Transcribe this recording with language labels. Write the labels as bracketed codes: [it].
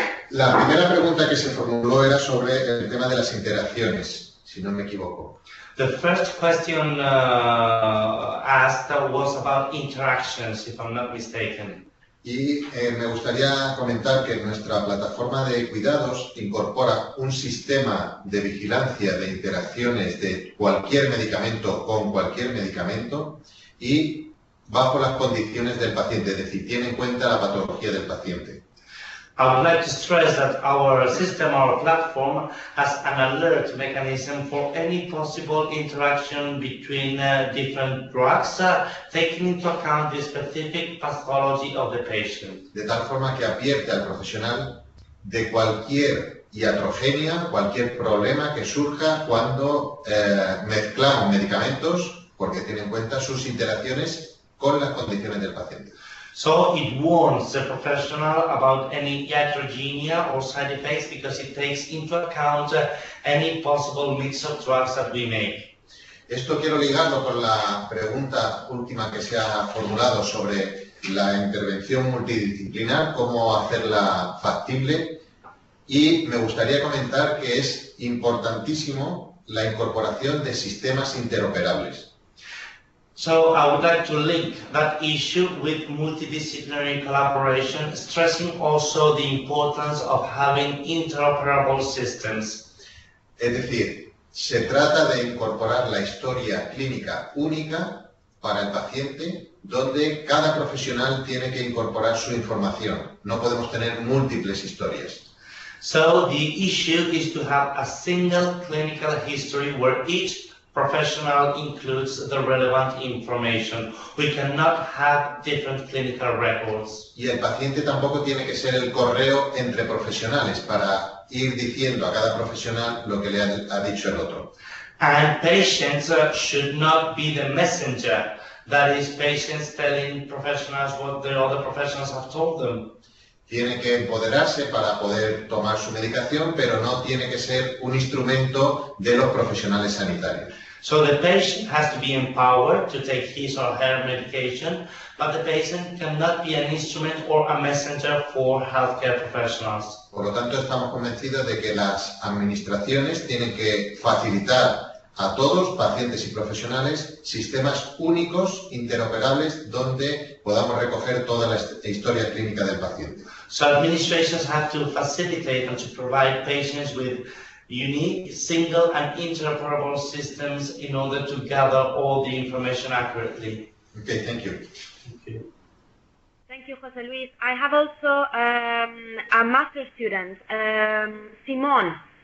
[es] La primera pregunta que se formuló era sobre el tema de las interacciones, si no me equivoco. [en] The first question asked was about interactions, if I'm not mistaken. [es] Y me gustaría comentar que nuestra plataforma de cuidados incorpora un sistema de vigilancia de interacciones de cualquier medicamento con cualquier medicamento y bajo las condiciones del paciente, es decir, tiene en cuenta la patología del paciente. [en] I would like to stress that our system, our platform, has an alert mechanism for any possible interaction between different drugs, taking into account the specific pathology of the patient. [es] De tal forma que advierte al profesional de cualquier iatrogenia, cualquier problema que surja cuando mezclamos medicamentos, porque tiene en cuenta sus interacciones con las condiciones del paciente. [en] So it warns the professional about any iatrogenia or side effects because it takes into account any possible mix of drugs that we make. [es] Esto quiero ligarlo con la pregunta última que se ha formulado sobre la intervención multidisciplinar, cómo hacerla factible, y me gustaría comentar que es importantísimo la incorporación de sistemas interoperables. [en] So I would like to link that issue with multidisciplinary collaboration, stressing also the importance of having interoperable systems. [es] Es decir, se trata de incorporar la historia clínica única para el paciente, donde cada profesional tiene que incorporar su información. No podemos tener múltiples historias. [en] So the issue is to have a single clinical history where each professional includes the relevant information. We cannot have different clinical records. [es] Y el paciente tampoco tiene que ser el correo entre profesionales para ir diciendo a cada profesional lo que le ha dicho el otro. [en] And patients should not be the messenger. That is, patients telling professionals what the other professionals have told them. [es] Tiene que empoderarse para poder tomar su medicación, pero no tiene que ser un instrumento de los profesionales sanitarios. [en] So the patient has to be empowered to take his or her medication, but the patient cannot be an instrument or a messenger for healthcare professionals. [es] Por lo tanto, estamos convencidos de que las administraciones tienen que facilitar a todos, pacientes y profesionales, sistemas únicos, interoperables, donde podamos recoger toda la historia clínica del paciente. [en] So administrations have to facilitate and to provide patients with unique, single and interoperable systems in order to gather all the information accurately. Okay, thank you. Thank you, José Luis. I have also a master student, Simon.